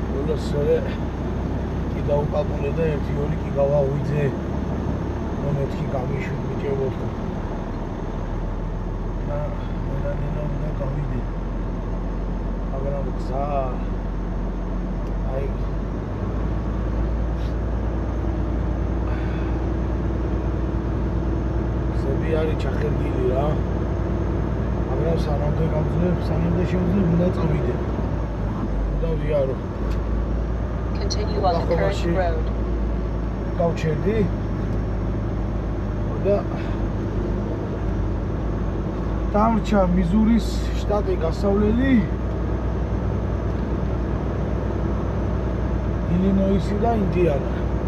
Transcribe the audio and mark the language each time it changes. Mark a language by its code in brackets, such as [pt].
[ka] ბოლოსვე კი დაუკალკულე და 1-2 კი გავაღვიძე რომ მეთქი გამიშვი ბიჭებო და ნელა უნდა გავიდე მაგრამ გზა აი ზები არის ჩახერგილი რა მაგრამ სანამდე შევძლებ უნდა წავიდე უნდა ვიარო [en] Continue on the current road. [ka] გავჩერდი და დამრჩა მიზურის შტატი გასავლელი ილინოისი და ინდიანა.